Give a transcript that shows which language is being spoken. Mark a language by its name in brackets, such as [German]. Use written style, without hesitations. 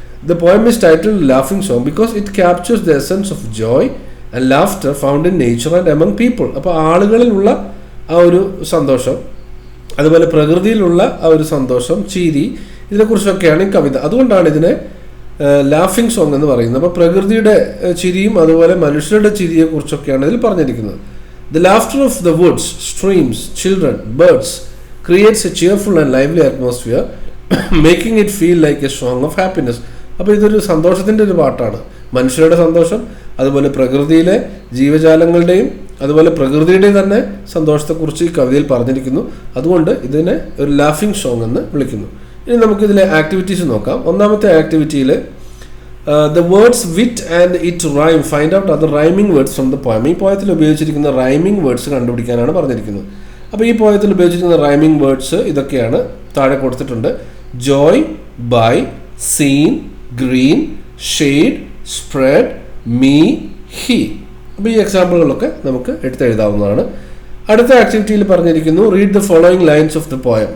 [English] The poem is title laughing song because it captures the essence of joy and laughter found in nature and among people. [Malayalam] അപ്പോൾ ആളുകളിലുള്ള ആ ഒരു സന്തോഷം, അതുപോലെ പ്രകൃതിയിലുള്ള ആ ഒരു സന്തോഷം, ചിരി, ഇതിനെക്കുറിച്ചൊക്കെയാണ് ഈ കവിത. അതുകൊണ്ടാണ് ഇതിനെ ലാഫിംഗ് സോങ് എന്ന് പറയുന്നത്. അപ്പോൾ പ്രകൃതിയുടെ ചിരിയും അതുപോലെ മനുഷ്യരുടെ ചിരിയെക്കുറിച്ചൊക്കെയാണ് ഇതിൽ പറഞ്ഞിരിക്കുന്നത്. [English] The laughter of the woods, streams, children, birds creates a cheerful and lively atmosphere, making it feel like a song of happiness. [Malayalam] അപ്പോൾ ഇതൊരു സന്തോഷത്തിൻ്റെ ഒരു പാട്ടാണ്. മനുഷ്യരുടെ സന്തോഷം, അതുപോലെ പ്രകൃതിയിലെ ജീവജാലങ്ങളുടെയും അതുപോലെ പ്രകൃതിയുടെ തന്നെ സന്തോഷത്തെക്കുറിച്ച് ഈ കവിതയിൽ പറഞ്ഞിരിക്കുന്നു. അതുകൊണ്ട് ഇതിനെ ഒരു ലാഫിംഗ് സോങ് എന്ന് വിളിക്കുന്നു. ഇനി നമുക്കിതിലെ ആക്ടിവിറ്റീസ് നോക്കാം. ഒന്നാമത്തെ ആക്ടിവിറ്റിയിൽ [English] the words wit and it rhyme, find out other rhyming words from the poem. [Malayalam] ഈ പോയത്തിൽ ഉപയോഗിച്ചിരിക്കുന്ന റൈമിംഗ് വേർഡ്സ് കണ്ടുപിടിക്കാനാണ് പറഞ്ഞിരിക്കുന്നത്. അപ്പോൾ ഈ പോയത്തിൽ ഉപയോഗിച്ചിരിക്കുന്ന റൈമിംഗ് വേർഡ്സ് ഇതൊക്കെയാണ് താഴെ കൊടുത്തിട്ടുണ്ട്. [English] Joy, by, scene, green, shade, spread, me, he. [Malayalam] അപ്പോൾ ഈ എക്സാമ്പിളുകളൊക്കെ നമുക്ക് എടുത്തെഴുതാവുന്നതാണ്. അടുത്ത ആക്ടിവിറ്റിയിൽ പറഞ്ഞിരിക്കുന്നു, [English] Read the following lines of the poem.